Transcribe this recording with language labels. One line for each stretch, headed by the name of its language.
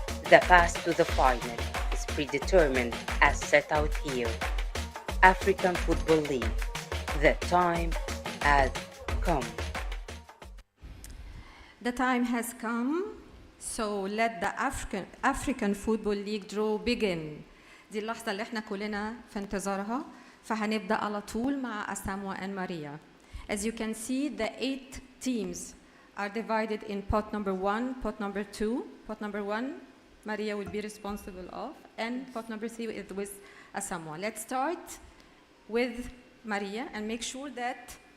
English: The path to the final is predetermined as set out here. African Football League. The time has come. The time has come, so let the African Football League draw begin.
Arabic: دي اللحظة اللي احنا كلنا في انتظارها، فهنبدأ على طول مع أساموا
English: and
Arabic: Maria.
English: As you can see, the 8 teams are divided in pot number 1, pot number 2. Pot number 1, Maria will be responsible of, and pot number 3 is with Asamoah. Let's start with Maria and make sure that